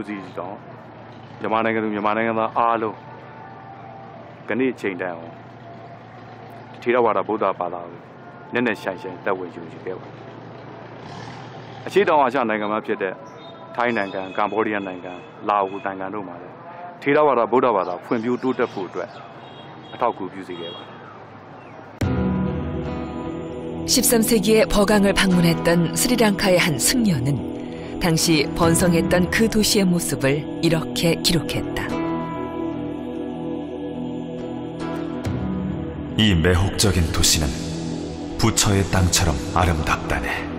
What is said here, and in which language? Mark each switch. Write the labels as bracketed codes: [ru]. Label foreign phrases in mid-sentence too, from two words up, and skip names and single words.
[my] စီးကြောင့်မြန်မာနိုင်ငံသူမြန်မာနိုင်ငံသားအားလုံးကနေ့အချိန်တန်အောင်ထေရဝါဒဗုဒ္ဓဘာသာကိုနက်နက်ရှိုင်ရှိုင်သက်ဝင်ယူခဲ့ပါတယ်။အရှေ့တောင်အာရှနိုင်ငံမှာဖြစ်တဲ့ထိုင်းနိုင်ငံ၊ကမ္ဘောဒီးယားနိုင်ငံ၊လာအိုနိုင်ငံတို့မှာလည်းထေရဝါဒဗုဒ္ဓဘာသာဖွံ့ဖြိုးတိုးတက်ဖို့အတွက်အထောက်အကူပြုစေခဲ့ပါတယ်။ [ko] 13세기에 버강을 방문했던 스리랑카의 한 승려는 당시 번성했던 그 도시의 모습을 이렇게 기록했다. 이 매혹적인 도시는 부처의 땅처럼 아름답다네.